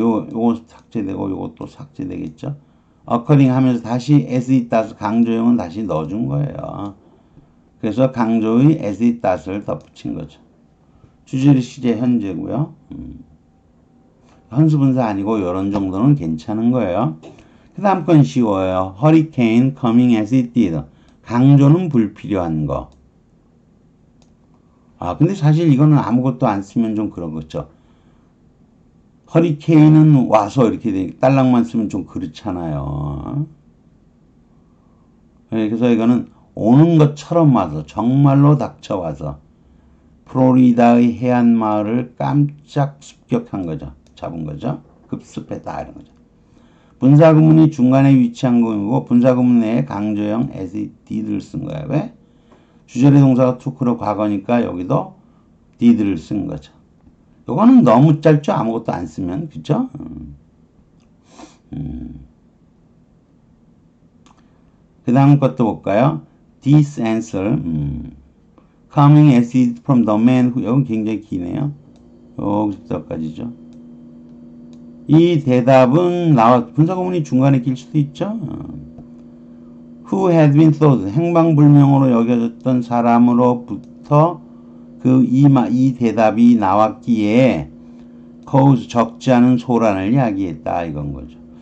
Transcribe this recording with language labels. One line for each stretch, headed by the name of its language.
Korean: 요거 삭제되고 요것도 삭제되겠죠. occurring 하면서 다시
English: as it does
Korean: 강조형은 다시 넣어준 거예요. 그래서 강조의
English: as it does
Korean: 를 덧붙인 거죠. 주절이 시제 현재고요. 현수분사 아니고 이런 정도는 괜찮은 거예요. 그 다음 건 쉬워요.
English: hurricane coming as it did.
Korean: 강조는 불필요한 거. 근데 사실 이거는 아무것도 안 쓰면 좀 그렇겠죠. 허리케인은 와서 이렇게 딸랑만 쓰면 좀 그렇잖아요. 그래서 이거는 오는 것처럼 와서 정말로 닥쳐와서 플로리다의 해안 마을을 깜짝 습격한 거죠. 잡은 거죠. 급습했다 이런 거죠. 분사구문이 중간에 위치한 거고 분사구문 내에 강조형
English: as it did
Korean: 를 쓴 거야. 왜? 주절의 동사가 took로 과거니까 여기도 did를 쓴 거죠. 요거는 너무 짧죠? 아무것도 안 쓰면. 그죠? 그 다음 것도 볼까요?
English: This answer coming as it from the man who
Korean: 여기 굉장히 기네요. 여기서까지죠. 이 대답은 분사구문이 중간에 낄 수도 있죠.
English: Who had been thought
Korean: 행방불명으로 여겨졌던 사람으로부터 이 대답이 나왔기에 cause 적지 않은 소란을 야기했다 이건 거죠.